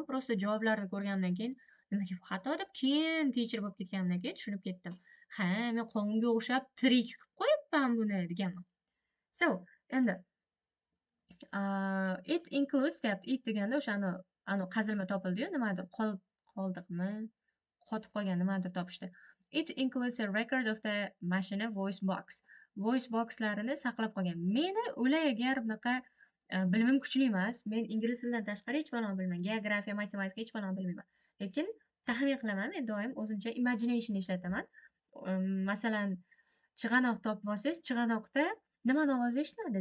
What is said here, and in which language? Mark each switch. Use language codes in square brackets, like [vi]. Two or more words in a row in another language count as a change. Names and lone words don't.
[uz] Prosta javoblarni ko'rganimdan keyin nimaga bu xato deb keyin teacher bo'lib ketganimdan keyin tushunib ketdim. Men qonunga o'xshab trik qilib qo'yapman buni deganman. So, endi [en] It includes [uz] deyapti. It deganda o'sha qazilma topildi-yu, nimadir qoldiqmi? Qotib qolgan nimadir topishdi. [en] It includes a record of the mashina voice box. [uz] Voice boxlarini saqlab qolgan. Meni o'lay agar bunaqa bilimim kuchli emas. Men ingliz tilidan tashqari hech balon bilmayman. Geografiya, matematika hech balon bilmayman. Lekin taxmin qilaman, men doim o'zimcha imagination ishlataman. Masalan, chig'anoq topib olsangiz, chig'anoqda nimani ovozi eshitiladi?